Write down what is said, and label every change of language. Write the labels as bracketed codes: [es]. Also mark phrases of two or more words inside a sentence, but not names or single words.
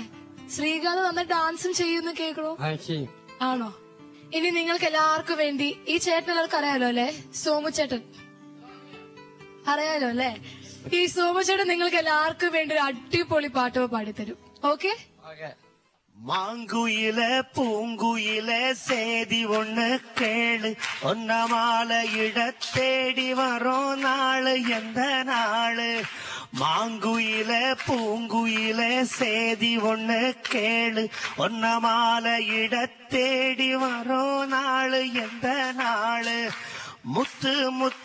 [ml] ശ്രീകാന്ത് നന്നായി ഡാൻസും ചെയ്യുന്നു കേൾക്കണു. ആണോ? ഇനി നിങ്ങൾക്ക് എല്ലാവർക്കും വേണ്ടി ഈ ചേട്ടൻ എല്ലാവർക്കും അറിയാലോ അല്ലേ? സോമു ചേട്ടൻ അറിയാലോ അല്ലേ? ഈ സോമു ചേട്ടൻ നിങ്ങൾക്ക് എല്ലാവർക്കും വേണ്ടി ഒരു അടിപൊളി പാട്ട് പാടിത്തരും. ഓക്കെ? [ta] மாங்குயில பூங்குயில சேதி ஒண்ணு கேளு ஒன்ன மாலையிட தேடி வரோம் நாளு எந்த நாளு மாங்குயில பூங்குயில சேதி ஒண்ணு கேளு ஒன்ன மாலையிட தேடி வரோம் நாளு எந்த நாளு முத்து முத்து